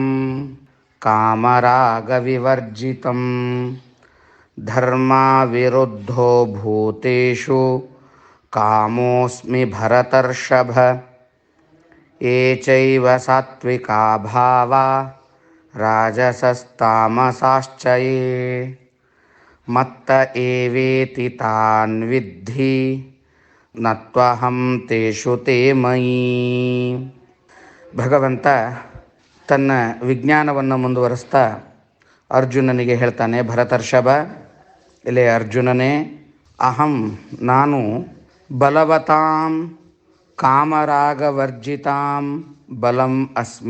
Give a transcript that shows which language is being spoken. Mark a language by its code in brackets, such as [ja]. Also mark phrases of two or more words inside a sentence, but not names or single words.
[sa] ಕಾಮರಾಗವಿವರ್ಜಿತಂ ಧರ್ಮಾವಿರುದ್ಧೋ ಭೂತೇಷು ಕಾಮೋಸ್ಮಿ ಭರತರ್ಷಭ ಯೇ ಚೈವ ಸಾತ್ವಿಕಾ ಭಾವಾ ರಾಜಸಸ್ತಾಮಸಾಶ್ಚ ಯೇ ಮತ್ತ ಏವೇತಿ ತಾನ್ ವಿದ್ಧಿ ನತ್ವಹಂ ತೇಷು ತೇ ಮಯಿ. [kn] ಭಗವಂತ ತನ್ನ ವಿಜ್ಞಾನವನ್ನು ಮುಂದುವರಿಸ್ತಾ ಅರ್ಜುನನಿಗೆ ಹೇಳ್ತಾನೆ, ಭರತರ್ಷಭ, ಇಲ್ಲೇ ಅರ್ಜುನನೇ, ಅಹಂ ನಾನು [sa] ಬಲವತಾಂ ಕಾಮರಾಗವರ್ಜಿತಾಂ ಬಲಂ ಅಸ್ಮಿ.